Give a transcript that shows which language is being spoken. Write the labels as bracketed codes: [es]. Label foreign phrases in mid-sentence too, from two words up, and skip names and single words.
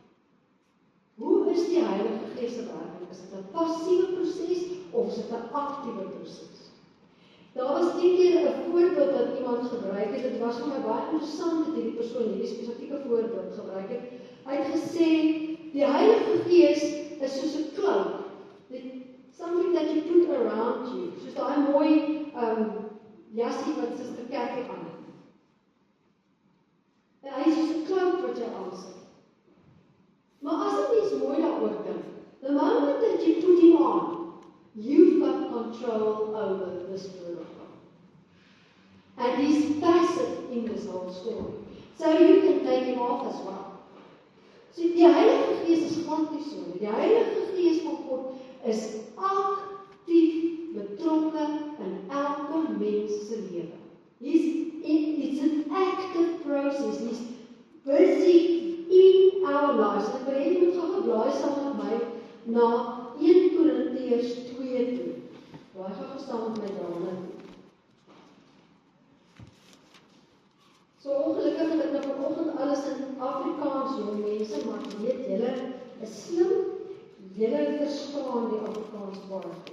[af] Hoe is die Heilige Gees se werking? Is dit 'n passiewe proses, of is dit 'n aktiewe proses? Daar was een keer 'n voorbeeld wat iemand gebruik het, dit was vir my baie interessant dat hierdie persoon hierdie spesifieke voorbeeld gebruik het. Hy het gesê, die Heilige Gees is soos 'n cloak, [en] something that you put around you, [af] soos daai mooi jassie wat Suster Kathy aan het. En hy is soos 'n cloak wat jy aansit. Maar as 'n mens mooi daaroor dink, [en] the moment that you put him on, you've got control over the Spirit of God. And he's passive in this whole story. So you can take him off as well. [af] So die Heilige Gees is glad nie so nie. Die Heilige Gees van God is aktief betrokke in elke mens se lewe. [en] It's an active process. He's busy in our lives. [af] En ek wil hê jy moet gou blaai saam met my na 1 Korintiërs 2 toe. Blaai gou staan met my daarna. So ongelukkig het ek nou vanoggend alles in Afrikaans, jong mense, maar weet julle is slim, julle verstaan die Afrikaans baie goed.